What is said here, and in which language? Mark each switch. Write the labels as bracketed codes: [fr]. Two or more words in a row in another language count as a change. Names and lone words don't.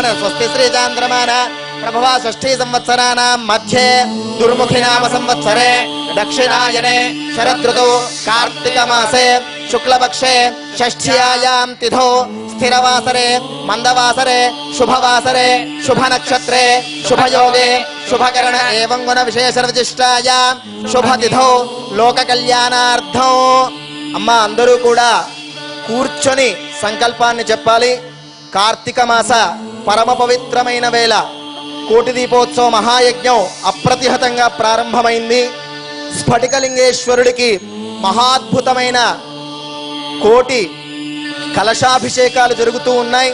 [sa] स्वस्ति श्री चांद्रमान प्रभवा षष्ठी संवत्सराणां मध्ये दुर्मुखी नाम संवत्सरे दक्षिणायने शरदृतौ कार्तिक मासे शुक्लपक्षे षष्ठ्यायां तिथौ स्थिरवासरे मंदवासरे शुभवासरे शुभ नक्षत्रे शुभयोगे शुभकरण एवं गुण विशेष विशिष्टायां शुभतिथौ लोक कल्याणार्थं [te] అమ్మ అందరూ కూడా కూర్చొని సంకల్పాన్ని చెప్పాలి. కార్తీక మాస పరమ పవిత్రమైన వేళ కోటి దీపోత్సవ మహాయజ్ఞం అప్రతిహతంగా ప్రారంభమైంది. స్ఫటికలింగేశ్వరుడికి మహాద్భుతమైన కోటి కలశాభిషేకాలు జరుగుతూ ఉన్నాయి.